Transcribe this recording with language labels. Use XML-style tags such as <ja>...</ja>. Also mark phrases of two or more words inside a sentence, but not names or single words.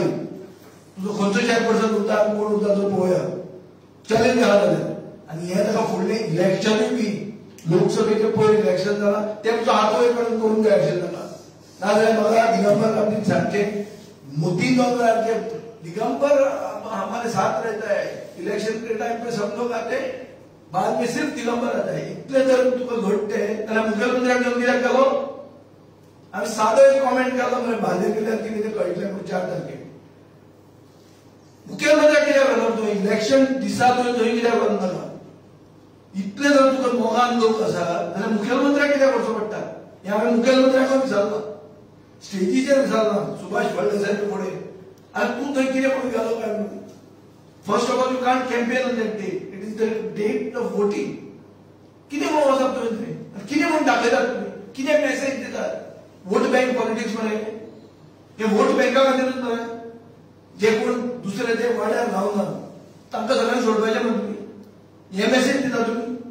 <kok>तुजो खंयचो चेअरपर्सन उरता आनी कोण उरता तो पळोवया. चॅलेंज आहा जाल्यार. आनी हें ताका फुडलें इलेक्शनूय बी लोकसभेचे पयलीं इलेक्शन जालां तेमचो हात वयर काडून करून जाय आशिल्लें ताका नाजाल्यार म्हाका दिगंबर गांधी सांगचे मोदी दोनराचे</kok> <hi>दिगंबर हमारे साथ रहता है इलेक्शन के टाइम पे सब लोग आते बाद में सिर्फ दिगंबर आता है</hi> <kok>इतले जर तुका घडटे जाल्यार मुख्यमंत्र्याक घेवन कित्याक गेलो आमी सादो एक कॉमेंट केलो मरे भाजप केल्यार कितें कळटलें म्हणून 4 तारखेक मुख्यमंत्र्याक कित्याक गेलो तो इलेक्शन दिसा थंय कित्याक व्हरून नाका इतले जर तुका मोगान लोक आसा जाल्यार मुख्यमंत्र्याक कित्याक वचचो पडटा हें हांवें मुख्यमंत्र्याक विचारलां स्टेजीचेर विचारलां सुभाष फळदेसायचे फुडें आनी तूं थंय कितें म्हणून गेलो काय म्हणून</kok> <en>first of all you can't campaign on that day it is the date of voting</en> <kok>कितें म्हणून वचप तुवें थंय कितें म्हणून दाखयतात तुमी कितें मॅसेज दितात</kok> <en>vote bank politics</en> <kok>मरे हे वोट बँका खातीरच मरे जे कोण दुसरे ते वाड्यार रावना तांकां सगळ्यांक सोडपाचें म्हणून तुमी हे मॅसेज दिता तुमी</kok>